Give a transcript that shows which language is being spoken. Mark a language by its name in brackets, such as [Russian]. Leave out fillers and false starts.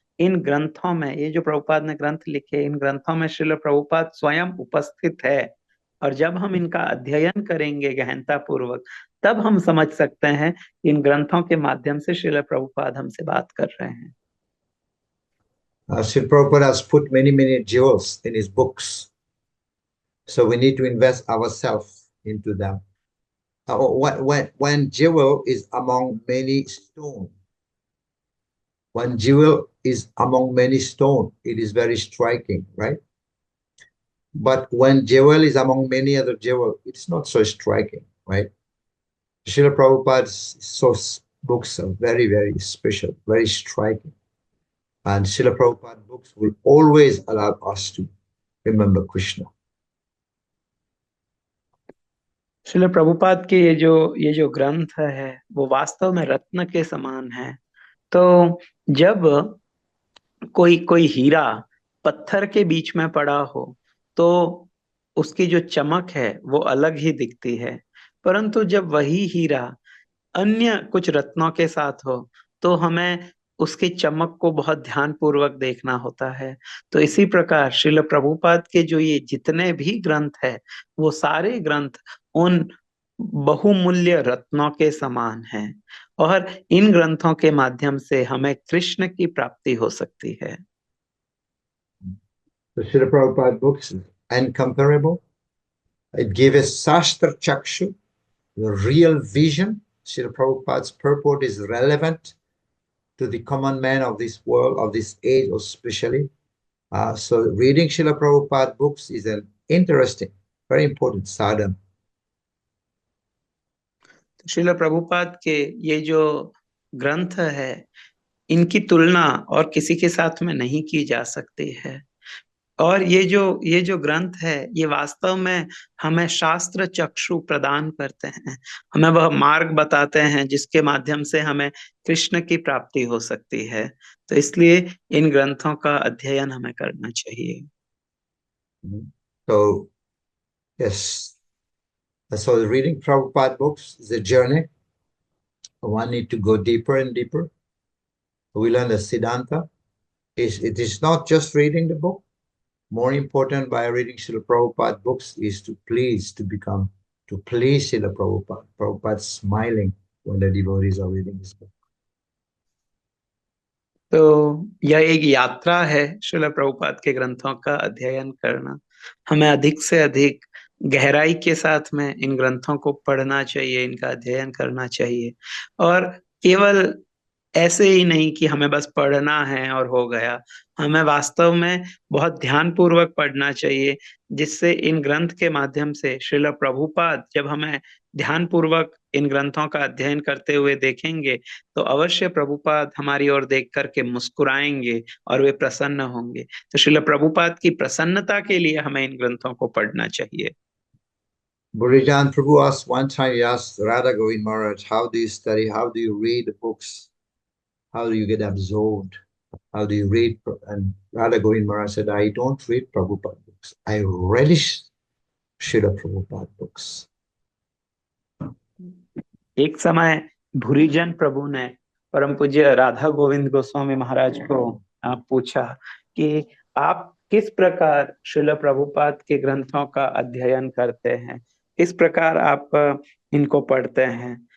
[Hindi] इन ग्रंथों में, ये जो प्रभुपाद ने ग्रंथ लिखे, इन ग्रंथों में श्रील प्रभुपाद स्वयं उपस्थित है। और जब हम इनका अध्ययन करेंगे गहनता पूर्वक, तब हम समझ सकते हैं इन ग्रंथों के माध्यम से श्रील प्रभुपाद हमसे बात कर रहे हैं। [English] Srila Prabhupada has put many jewels in his books. So we need to invest ourselves into them. When jewel is among many stones, one jewel is among many stones, it is very striking, right? But when jewel is among many other jewels, it's not so striking, right? Srila Prabhupada's books are very special, very striking. And Srila Prabhupada books will always allow us to remember Krishna. [Hindi] Srila Prabhupada के ये जो ग्रंथ है वो वास्तव में रत्न के समान है। तो जब कोई हीरा पत्थर के बीच में पड़ा हो तो उसकी जो चमक है वो अलग ही दिखती है, परंतु जब वही हीरा अन्य कुछ रत्नों के साथ हो तो हमें उसकी चमक को बहुत ध्यान पूर्वक देखना होता है। तो इसी प्रकार श्रील प्रभुपाद के जो ये जितने भी ग्रंथ है वो सारे ग्रंथ उन बहुमूल्य रत्नों के समान हैं, और इन ग्रंथों के माध्यम से हमें कृष्ण की प्राप्ति हो सकती है। [English] The Srila Prabhupada books is incomparable. It gives us Shastra Chakshu, the real vision. Srila Prabhupada's purport is relevant to the common man of this world, of this age especially. So reading Srila Prabhupada books is an interesting, very important sadhana. [Hindi] Srila Prabhupada के ये जो ग्रंथ है इनकी तुलना और किसी के साथ में नहीं की जा सकती है, और ये जो ग्रंथ है ये वास्तव में हमें शास्त्र चक्षु प्रदान करते हैं, हमें वह मार्ग बताते हैं जिसके माध्यम से हमें कृष्ण की प्राप्ति हो सकती है। तो इसलिए इन ग्रंथों का अध्ययन हमें करना चाहिए। [English] So yes, so reading Prabhupada books is a journey. One need to go deeper and deeper. We learn the Siddhanta. It is not just reading the book. More important by reading Srila Prabhupada books is to please Srila Prabhupada. Prabhupada smiling when the devotees are reading his book. [Hindi] तो यह एक यात्रा है श्रील प्रभुपाद के ग्रंथों का अध्ययन करना। हमें अधिक से अधिक गहराई के साथ में इन ग्रंथों को पढ़ना चाहिए, इनका अध्ययन करना चाहिए, और केवल ऐसे ही नहीं कि हमें बस पढ़ना है और हो गया। हमें वास्तव में बहुत ध्यान पूर्वक पढ़ना चाहिए, जिससे इन ग्रंथ के माध्यम से श्रील प्रभुपाद जब हमें ध्यान पूर्वक इन ग्रंथों का अध्ययन करते हुए देखेंगे तो अवश्य प्रभुपाद हमारी ओर देख करके मुस्कुराएंगे और वे प्रसन्न होंगे। तो श्रील प्रभुपाद की प्रसन्नता के लिए हमें इन ग्रंथों को पढ़ना चाहिए। [English] Burijan Prabhu asked one time, he asked Radha Govind Maharaj, how do you study? How do you read the books? How do you get absorbed? How do you read? And Radha Govind Maharaj said, I don't read Prabhupada books. I relish Srila Prabhupada books. [Hindi] एक समय भूरिजन प्रभु ने परम पूज्य राधा गोविंद गोस्वामी महाराज को पूछा कि आप किस प्रकार श्रील प्रभुपाद के ग्रंथों का अध्ययन करते हैं, किस प्रकार आप इनको पढ़ते हैं।